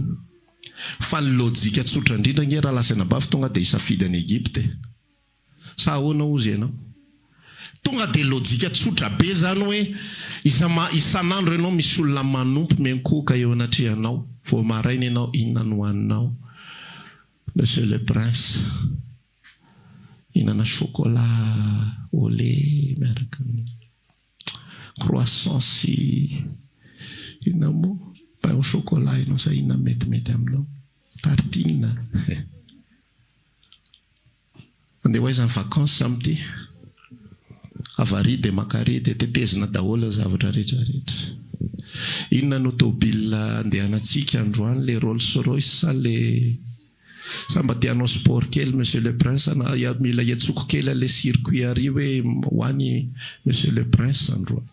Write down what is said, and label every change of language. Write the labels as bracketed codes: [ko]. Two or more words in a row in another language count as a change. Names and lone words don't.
[mg] Fa ny lojika tsotra indrindra nge raha lasaina bavy tonga dia hisafidy any Egypta. Sa ahoana ozy ianao? Tonga dia lojika tsotra be zany hoe isan'andro ianao misy olona manompo menkoka eo anatrehanao. Vao maraina ianao inona no hoaninao? [fr] Monsieur le Prince, [mg] inana [fr] chocolat au lait [mg] miaraka amin'ny croissant sy inona moa [fr] pain au chocolat [mg] ianao sa inona metimety aminao? Tartine. Andeha hoaiza ny vacances amty. Avary dia makary dia tetezina daholo ny zavatra rehetrarehetra. Inona no tôbila andehanantsika androany, le Rolls Royce sa le samba tianao sport kely [fr] Monsieur le Prince [mg] na mila iatsoko kely [fr] le circuit [mg] ary hoe hoany [fr] Monsieur le Prince [mg] androany.